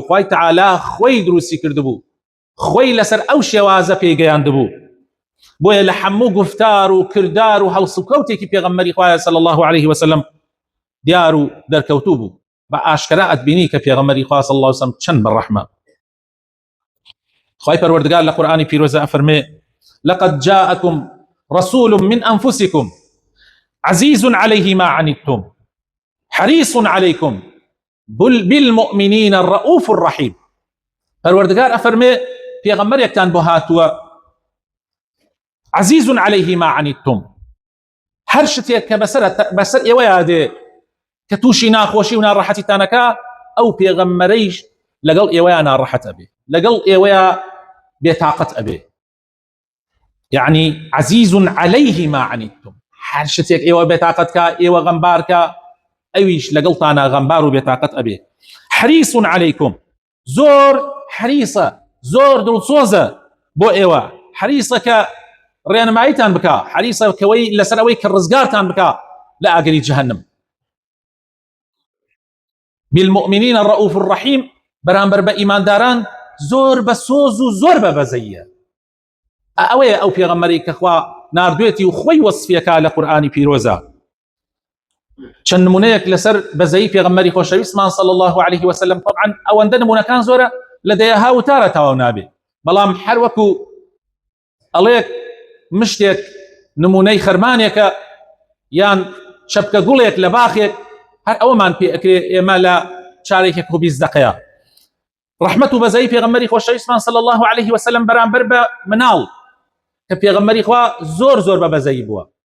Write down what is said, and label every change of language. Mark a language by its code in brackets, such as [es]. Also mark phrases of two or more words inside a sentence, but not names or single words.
[ckb] خوای تەعالا خۆی دروستی کردبوو، خۆی لەسەر ئەو شێوازە پێیگەیاندبوو، بۆیە لە هەموو گفتار و کردار و هەڵس و کەوتێکی پێغەمبەری خوایە [ar] صلی الله عليه وسلم [ckb] دیار و دەرکەوتوو بوو، بە ئاشکرا ئەتبینی کە پێغەمبەری خوا [ar] صلی الله عليه وسلم [ckb] چەند بەڕەحمە. خوای پەروەردگار لە قورئانی پیرۆزە ئەفەرمێ: [ar] لقد جاءكم رسول من أنفسكم عزيز عليه ما عنتم حريص عليكم بالمؤمنين الرؤوف الرحيم. [ckb] پەروەردگار ئەفەرمێ: پێغەمبەرێکتان بۆ هاتووە [ar] عزيز عليه ما عنتم [ckb] هەر شتێک کە بەسەر ئێوەیە دێ کە تووشی ناخۆشی و ناڕەحەتیتانەکە ئەو پێغەمبەرەیش لەگەڵ ئێوەیە ناڕەحەت ئەبێ لەگەڵ ئێوەیە بێتاقەت ئەبێ [ar] يعني عزيز عليه ما عنتم [ckb] هەر شتێک ئێوە بێتاقەتکە ئێوە غەمبارکە ئەویش لەگەڵتانە غەمبار و بێتاقەت ئەبێ [ar] حريص عليكم [ckb] زۆر حریصە زۆر دڵسۆزە بۆ ئێوە حریصە کە ڕێنماییتان بکە حریصە کەوەی لەسەر ئەوەی کە ڕزگارتان بکە لە ئاگری جەهەنم [ar] بالمؤمنين الرؤوف الرحيم [ckb] بەرامبەر بە ئیمانداران زۆر بە سۆز و زۆر بە بەزەیە ئەوەیە ئەو پێغەمبەری کە خوا ناردوێتی و خۆی وەسفیەکە لە قورئانی پیرۆزە چەند نمونەیەک لەسەر بەزەیی پێغەمبەری خۆشەویستمان [ar] صلی الله عليه وسلم [ckb] طبعا ئەوەندە نمونەکان زۆرە لە دەیەها وتارە تەواو نابێ بەڵام هەر وەکو ئەڵێک مشتێک نمونەی خەرمانێکە یان شەپکە گوڵێک لە باخێک هەر ئەوەمان پێ ئەکرێ ئێمە لە چارێکێک و 20 دقەیە ڕەحمەت و بەزەیی پێغەمبەری خۆشەویستمان [ar] صلی الله عليه وسلم [ckb] بەرامبەر بە مناڵ کە پێغەمبەری خوا زۆر زۆر بە بەزەیی بووە